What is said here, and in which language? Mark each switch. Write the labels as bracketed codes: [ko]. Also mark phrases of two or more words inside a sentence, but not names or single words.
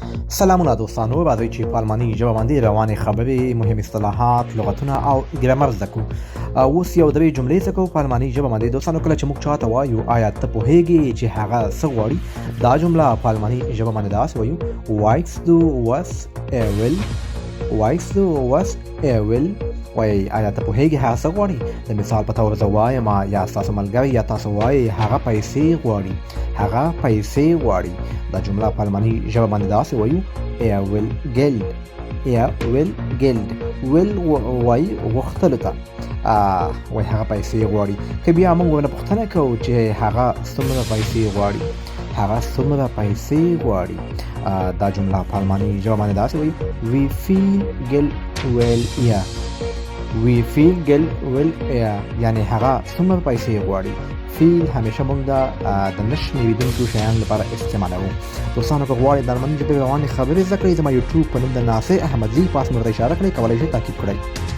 [ps] سلامونه دوستانو، راځئ چې په الماني ژبه باندې روانې خبرې، مهم اصطلاحات، لغتونه او ګرامر زده کړو. اوس یو درې جملې زده کوو په الماني ژبه باندې. دوستانو، کله چې موږ چاته وایو آیا ته پوهېږې چې هغه څه غواړي، دا جمله په الماني ژبه باندې داسې وایو: [de] Weißt du was er will? Weißt du was er will? [ps] وایي آیا ته پوهېږې هغه څه غواړي؟ د مثال په توګه زه وایم یا ستاسو ملګری یا تاسو وایي هغه پیسې غواړي، هغه پیسې غواړي. دا جمله په الماني ژبه باندې داسې وایو: [de] Er will Geld. Er will Geld. [ps] will وایي غوښتلو ته، وایي هغه پیسې غواړي. که بیا موږ ورنه پوښتنه کوو چې هغه څومره پیسې غواړي، هغه څومره پیسې غواړي، دا جمله په الماني ژبه باندې داسې وایي: [de] Wie viel Geld will er? Wie viel Geld will er؟ [ps] یعنی هغه څومره پیسې غواړي. فیل همیشه موږ د نشنیدونکو شیانو لپاره استعمالوو. دوستانو، که غواړئ د الماني ژبې روانې خبرې زده کړئ، زما یوټیوب په نوم د ناصر احمدزي پاس مې ورته اشاره کړئ، کولی شئ تعقیب کړئ.